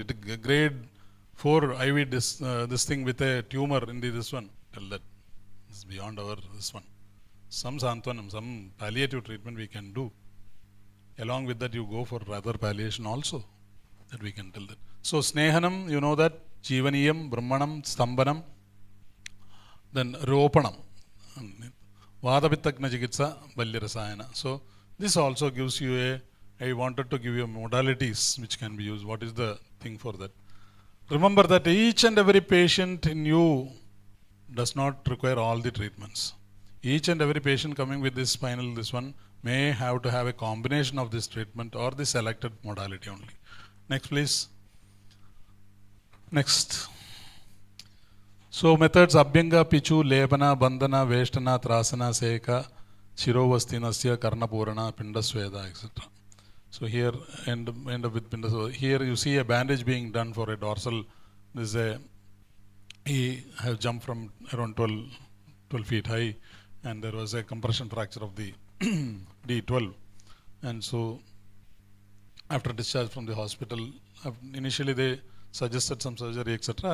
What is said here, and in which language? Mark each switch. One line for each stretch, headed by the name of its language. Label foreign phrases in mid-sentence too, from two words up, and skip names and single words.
English: It grade 4 IV this thing with a tumor in this one. Tell that it's beyond our this one. Some Santvanam, some palliative treatment we can do. Along with that, you go for rather palliation also. That we can tell that. So Snehanam, you know that.
Sanskrit: Jivaniyam, Brahmanam, Stambanam.
English: Then Ropanam.
Sanskrit: Vadapittagna Chikitsa, Balya Rasayana.
English: So this also gives you I wanted to give you modalities which can be used. What is the thing for that? Remember that each and every patient in you does not require all the treatments. Each and every patient coming with this spinal, this one, may have to have a combination of this treatment or the selected modality only. Next, please. Next. So methods
Sanskrit: Abhyanga, Pichu, Lebana, Bandhana, Veshtana, Trasana, Seka, Shirovastinasya, Karnapurana, Pindasveda,
English: etc. So here end up with Pindasveda. Here you see a bandage being done for a dorsal. This is he have jumped from around 12 feet high, and there was a compression fracture of the D12. And so after discharge from the hospital, initially they suggested some surgery, etc.